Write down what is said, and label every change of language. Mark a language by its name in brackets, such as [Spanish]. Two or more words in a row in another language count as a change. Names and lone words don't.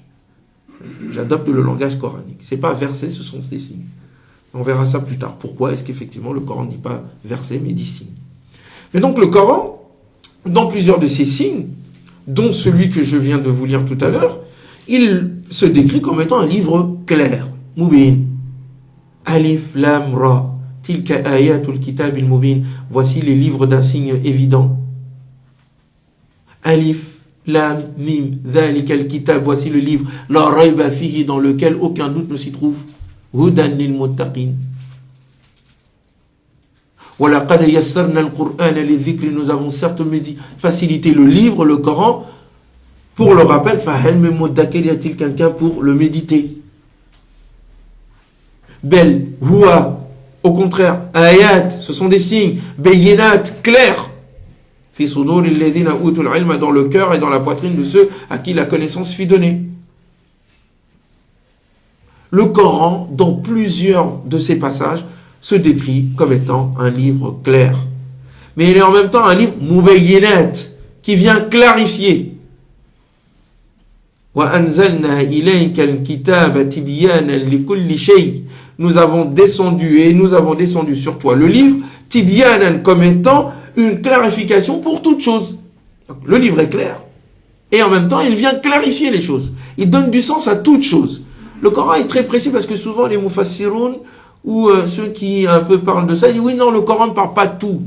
[French] J'adopte le langage coranique. Ce n'est pas verset, ce sont des signes. On verra ça plus tard. Pourquoi est-ce qu'effectivement le Coran ne dit pas verset, mais dit signes? Mais donc le Coran, dans plusieurs de ces signes, dont celui que je viens de vous lire tout à l'heure, il se décrit comme étant un livre clair, mubin. [Arabic] ألف، لام، را. تلك آيات الكتاب المبين. [French] Voici les livres d'un signe évident. [Arabic] ألف، لام، ميم، ذلك الكتاب. [French] Voici le livre, [Arabic] لا ريب فيه, [French] dans lequel aucun doute ne s'y trouve. [Arabic] هدى للمتقين. ولقد يسرنا القرآن للذكر. [French] Nous avons certes facilité le livre, le Coran, pour le rappel. [Arabic] فهل من مدكر, [French] y a-t-il quelqu'un pour le méditer? [Arabic] بل، هو. [French] Au contraire, ayat, ce sont des signes, bayinat, clairs, [Arabic] في صدور الذين أوتوا العلم, [French] dans le cœur et dans la poitrine de ceux à qui la connaissance fut donnée. Le Coran, dans plusieurs de ces passages, se décrit comme étant un livre clair. Mais il est en même temps un livre mubayyinat, qui vient clarifier. [Arabic] وأنزلنا إليك الكتاب تبيانا لكل شيء. [French] Nous avons descendu sur toi le livre, tibyanan, comme étant une clarification pour toute chose. Donc, le livre est clair, et en même temps, il vient clarifier les choses. Il donne du sens à toute chose. Le Coran est très précis, parce que souvent, les mufassiroun, ou ceux qui un peu parlent de ça, disent, oui, non, le Coran ne parle pas de tout.